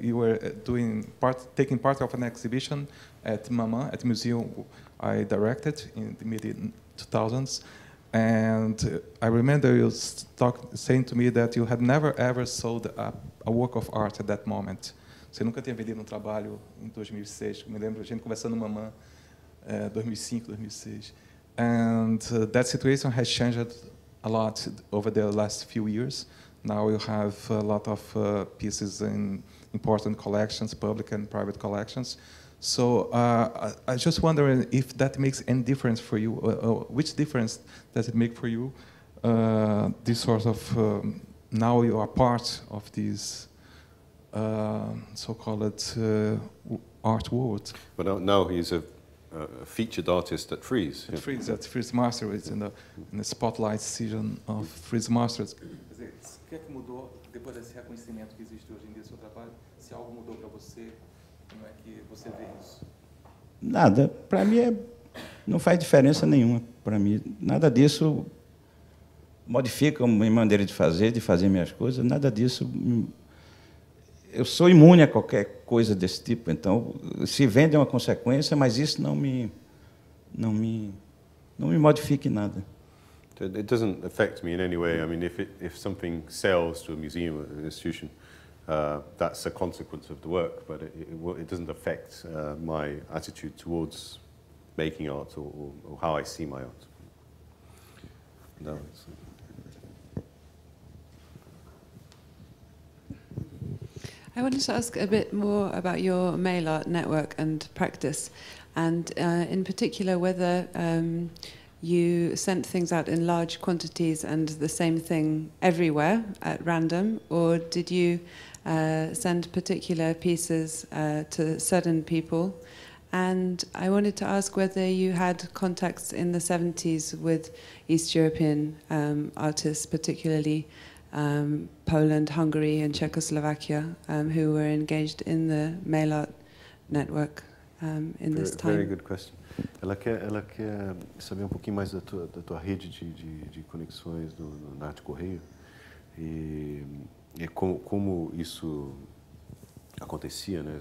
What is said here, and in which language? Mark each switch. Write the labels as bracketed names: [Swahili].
[English] You were taking part of an exhibition at Maman, at the museum I directed in the mid 2000s, and I remember you saying to me that you had never ever sold a work of art at that moment. [Portuguese] Você nunca tinha vendido trabalho em 2006. Me lembro a gente conversando no Maman. 2005, 2006. [English] And that situation has changed a lot over the last few years. Now you have a lot of pieces in important collections, public and private collections. So I just wondering if that makes any difference for you. Which difference does it make for you? This sort of, now you are part of this so-called art world. But now he's a featured artist at Frieze. At Frieze, at Frieze Masters, in the spotlight season of Frieze Masters. [Portuguese] O que é que mudou depois desse reconhecimento que existe hoje em dia do seu trabalho? Se algo mudou para você, como é que você vê isso? Nada. Para mim não faz diferença nenhuma. Para mim, nada disso modifica a minha maneira de fazer minhas coisas. Nada disso. Eu sou imune a qualquer coisa desse tipo, então se vende é uma consequência, mas isso não me modifica em nada. [English] It doesn't affect me in any way. I mean, if something sells to a museum or an institution, that's a consequence of the work, but it doesn't affect my attitude towards making art or how I see my art. No. I wanted to ask a bit more about your mail art network and practice, and in particular whether you sent things out in large quantities and the same thing everywhere at random, or did you send particular pieces to certain people? And I wanted to ask whether you had contacts in the 70s with East European artists, particularly Poland, Hungary and Czechoslovakia, who were engaged in the mail art network in this time. Very good question. [Portuguese] Ela quer saber pouquinho mais da tua rede de conexões na Arte Correio e como isso acontecia, né?